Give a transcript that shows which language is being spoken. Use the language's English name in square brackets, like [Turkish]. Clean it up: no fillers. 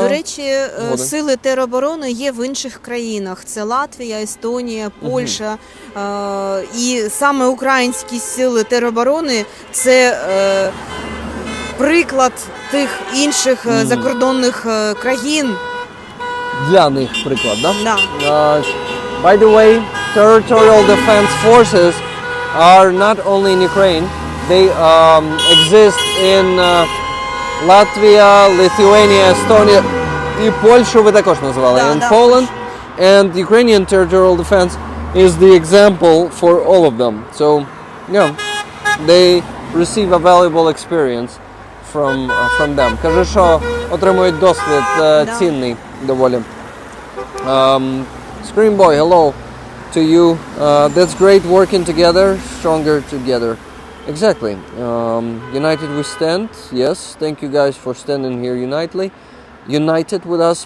[Ukrainian] До речі, сили тероборони є в інших країнах. Це Латвія, Естонія, Польща. І саме українські сили тероборони – це приклад тих інших закордонних країн. Для них приклад, да? Да. [English] By the way, territorial defense forces are not only in Ukraine. They exist in Latvia, Lithuania, Estonia, [Ukrainian] І Польщу ви також називали. Да, [English] And [Ukrainian] да, [English] Poland and Ukrainian territorial defense is the example for all of them. So, yeah, they receive a valuable experience from them. [Ukrainian] Кажу, що отримують досвід цінний доволі. [English] Scream Boy, hello to you. That's great working together, stronger together. Exactly. United we stand. Yes, thank you guys for standing here united with us.